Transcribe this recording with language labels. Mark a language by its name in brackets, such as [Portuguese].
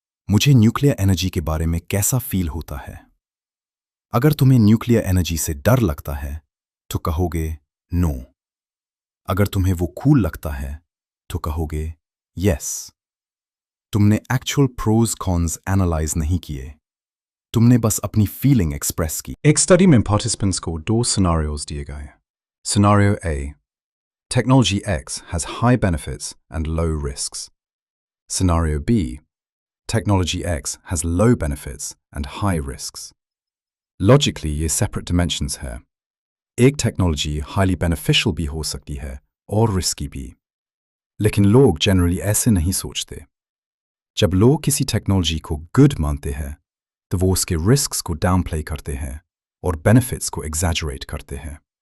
[Hindi] मुझे nuclear energy के बारे में कैसा फील होता है? अगर तुम्हें न्यूक्लियर एनर्जी से डर लगता है तो कहोगे नो। अगर तुम्हें वो कूल लगता है तो कहोगे यस। तुमने एक्चुअल प्रोज कॉन्स एनालाइज नहीं किए, तुमने बस अपनी फीलिंग एक्सप्रेस की। एक स्टडी में पार्टिसिपेंट्स को 2 सिनेरियोज दिए गए। [English] Scenario A, technology X has high benefits and low risks. Scenario B, technology X has low benefits and high risks. [Hindi] Logically, ये separate dimensions है। एक टेक्नोलॉजी [English] highly beneficial [Hindi] भी हो सकती है और risky भी। लेकिन लोग generally ऐसे नहीं सोचते। जब लोग किसी टेक्नोलॉजी को good मानते हैं, तो वो उसके risks को downplay करते हैं और benefits को exaggerate करते हैं।